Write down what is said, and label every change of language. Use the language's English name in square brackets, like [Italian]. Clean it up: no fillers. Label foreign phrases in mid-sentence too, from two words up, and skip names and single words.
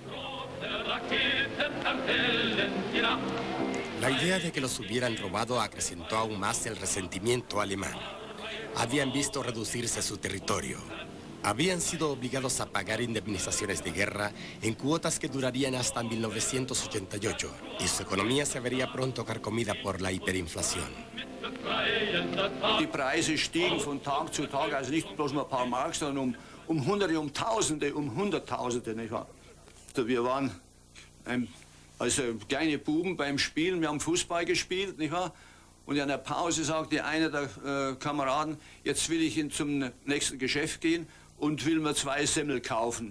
[Spanish] La idea de que los hubieran robado acrecentó aún más el resentimiento alemán. Habían visto reducirse su territorio. Habían sido obligados a pagar indemnizaciones de guerra en cuotas que durarían hasta 1988 y su economía se vería pronto carcomida por la hiperinflación. [German] Die Preise stiegen von Tag zu Tag, also nicht bloß nur ein paar Mark, sondern um Hunderte, um Tausende, um Hunderttausende, nicht wahr? Wir waren also kleine Buben beim Spielen, wir haben Fußball gespielt, nicht wahr? Und in der Pause sagte einer der Kameraden, jetzt will ich zum nächsten Geschäft gehen und will mir 2 Semmel kaufen.